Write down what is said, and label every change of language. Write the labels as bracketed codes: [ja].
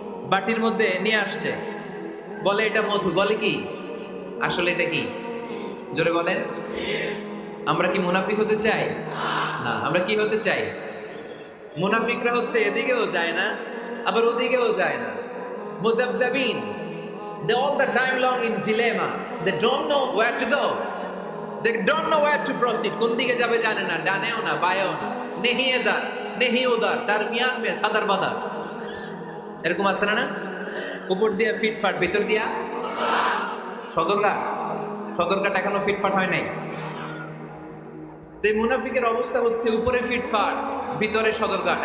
[bn] বাটির মধ্যে নিয়ে আসছে, বলে এটা মধু, বলে কি? আসলে এটা কি? জোরে বলেন। আমরা কি মুনাফিক হতে চাই? না। আমরা কি হতে চাই? মুনাফিকরা হচ্ছে এদিকেও যায় না আবার ওদিকেও যায় না, মুযাবযাবিন। [en] They all the time long in dilemma. They don't know where to go. They don't know where to proceed. [bn] কোন দিকে যাবে জানে না, ডানেও না বায়েও না, [hi] নেহি এদার নেহি ওদার, দরমিয়ান মে সাদার বাদার। [bn] এরকম আছে না? উপর দিয়ে ফিটফাট, ভিতর দিয়া সদরঘাট। সদরঘাট এখনো ফিটফাট হয় নাই। তো এই মুনাফিকের অবস্থা হচ্ছে উপরে ফিটফাট, ভিতরে সদরঘাট।